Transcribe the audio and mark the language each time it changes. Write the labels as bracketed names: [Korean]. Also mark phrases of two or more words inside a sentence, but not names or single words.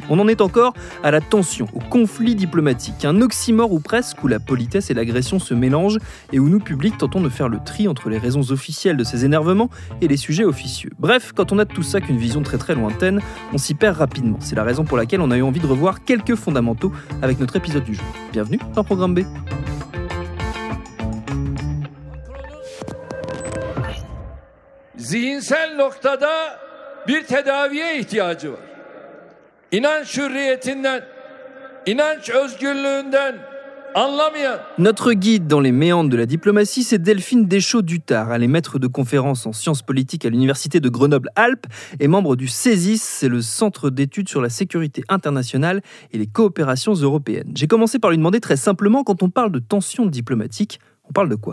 [French] On en est encore à la tension, au conflit diplomatique, un oxymore ou presque où la politesse et l'agression se mélangent et où nous, publics, tentons de faire le tri entre les raisons officielles de ces énervements et les sujets officieux. Bref, quand on a de tout ça qu'une vision très très lointaine, on s'y perd rapidement. C'est la raison pour laquelle on a eu envie de revoir quelques fondamentaux avec notre épisode du jour. Bienvenue dans Programme B. [Turkish] Zihinsel noktada bir tedaviye ihtiyacı var. İnanç hürriyetinden, inanç özgürlüğünden anlamayan. [French] Notre guide dans les méandres de la diplomatie, c'est Delphine Deschaux-Duttard. Elle est maître de conférences en sciences politiques à l'université de Grenoble-Alpes et membre du CESIS, c'est le Centre d'études sur la sécurité internationale et les coopérations européennes. J'ai commencé par lui demander très simplement, quand on parle de tensions diplomatiques, on parle de quoi ?